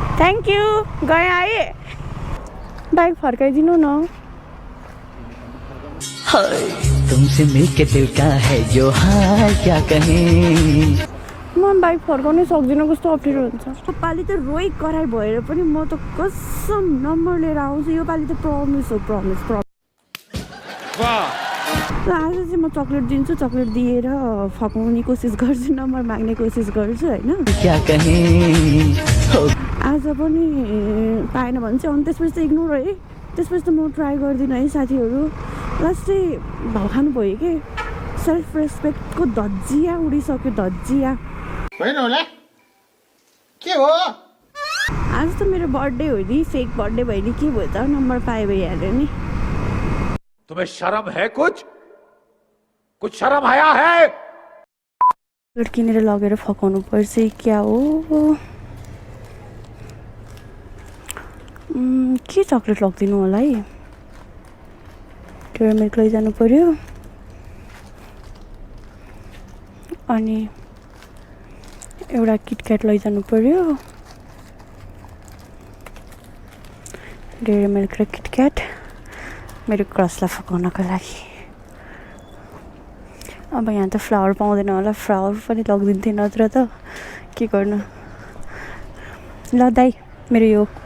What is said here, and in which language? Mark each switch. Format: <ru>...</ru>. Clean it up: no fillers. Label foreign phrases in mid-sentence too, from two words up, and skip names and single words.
<en>thank you</en> <ne>गएँ आएँ बाइक फर्काइदिनु न</ne> <hi>तुमसे मिलके दिल का है जो हाल क्या कहें</hi> <ne>म बाइक फर्काउनै सक्दिनँ कस्तो अप्ठ्यारो हुन्छ पालि त रोइ कराइ भएर पनि म त कसम नम्बर लिएर आउँछु यो पालि त प्रमिस हो प्रमिस आज चाहिँ म चक्लेट दिन्छु चक्लेट दिएर फकाउने कोसिस गर्छु नम्बर माग्ने कोसिस गर्छु होइन</ne> <hi>क्या कहें</hi> <ne>आज पनि पाएन भने चाहिँ अनि त्यसपछि त इग्नोर है त्यसपछि त म ट्राई गर्दिनँ है साथीहरू लास्ट चाहिँ भाउ खानु भयो कि</ne> <en>self respectको</en> <ne>धज्जिया उडिसक्यो धज्जिया होइन होला के हो आज त मेरो बर्थडे हो नि</ne> <en>fake birthday</en> <ne>भयो नि के भयो त नम्बर पाए भइहाल्यो नि</ne> <hi>तुम्हें शर्म है कुछ शर्म आया है</hi> <ne>किनेर लगेर फकाउनु पर्छ क्या हो के चक्लेट लगिदिनु होला है डेरी मिल्क लैजानु पर्यो अनि एउटा किटक्याट लैजानु पर्यो डेरी मिल्क र किटक्याट मेरो क्रसलाई फकाउनको लागि अब यहाँ त फ्लावर पाउँदैन होला फ्लावर पनि लगिदिन्थेँ नत्र त के गर्नु ल दाइ मेरो यो</ne>